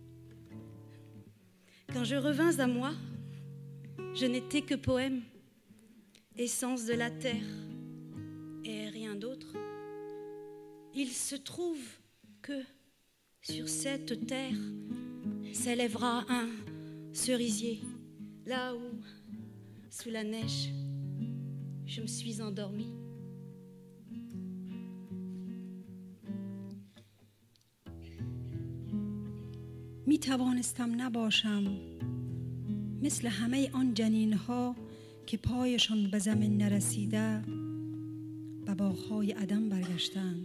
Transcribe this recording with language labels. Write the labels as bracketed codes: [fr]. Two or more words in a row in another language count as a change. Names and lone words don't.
[fr] Quand je revins à moi, je n'étais que poème, essence de la terre et rien d'autre. Il se trouve que sur cette terre s'élèvera un cerisier, là où, sous la neige, je me suis endormie. [fa] می توانستم نباشم مثل همه آن جنین ها که پایشان به زمین نرسیده به باغ‌های عدم برگشتند.